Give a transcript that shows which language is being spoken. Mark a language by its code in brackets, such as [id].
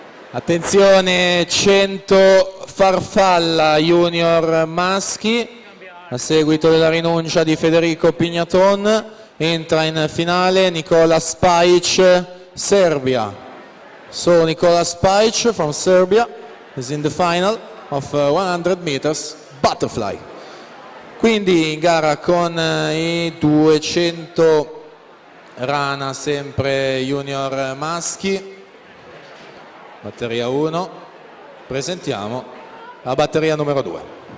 [it] Attenzione, 100 farfalla junior maschi, a seguito della rinuncia di Federico Pignaton, entra in finale Nikola Spajic, Serbia. [en] So Nikola Spajic from Serbia is in the final of 100 meters butterfly. [it] Quindi in gara con i 200 rana sempre junior maschi. Batteria 1, presentiamo la batteria numero 2.